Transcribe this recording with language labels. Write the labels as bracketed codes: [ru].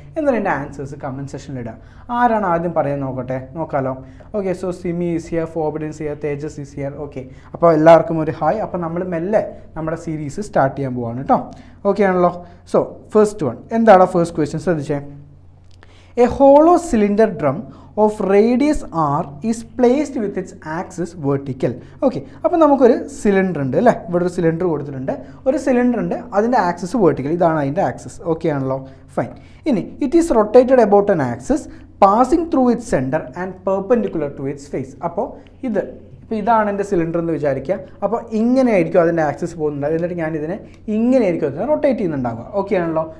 [ml] എന്നാലും എൻ്റെ answers comment സെക്ഷനിൽ ഇടുക. ആരാണ് ആദ്യം പറയാൻ നോക്കാമല്ലോ. [en] Okay, so Simi is here, forbidden is here, Tejas is here. Okay, [ml] അപ്പോൾ എല്ലാവർക്കും ഒരു ഹായ്. അപ്പോൾ നമ്മൾ മെല്ലെ നമ്മുടെ സീരീസ് സ്റ്റാർട്ട് ചെയ്യാൻ പോവാണ് കേട്ടോ. ഓക്കെ ആണല്ലോ. സോ ഫസ്റ്റ് വൺ, എന്താണ് ഫസ്റ്റ് ക്വസ്റ്റ്യൻ? ശ്രദ്ധിച്ചേ. [en] A hollow cylinder drum of radius r is placed with its axis vertical. [ml] Okay, അപ്പോൾ നമുക്കൊരു സിലിണ്ടർ ഉണ്ട് അല്ലേ? ഇവിടെ ഒരു സിലിണ്ടർ കൊടുത്തിട്ടുണ്ട്, ഒരു സിലിണ്ടർ ഉണ്ട്, അതിൻ്റെ ആക്സിസ് വേർട്ടിക്കൽ, ഇതാണ് അതിൻ്റെ ആക്സിസ്. ഓക്കെ ആണല്ലോ, ഫൈൻ. [en] ഇനി it is rotated about an axis passing through its centre and perpendicular to its face. [ml] അപ്പോൾ ഇതാണ് എൻ്റെ സിലിണ്ടർ എന്ന് വിചാരിക്കുക. അപ്പോൾ ഇങ്ങനെയായിരിക്കും അതിൻ്റെ ആക്സിസ് പോകുന്നുണ്ടാവുക, എന്നിട്ട് ഞാനിതിനെ ഇങ്ങനെയായിരിക്കും അതിനെ റൊട്ടേറ്റ് ചെയ്യുന്നുണ്ടാവുക. ഓക്കെ ആണല്ലോ.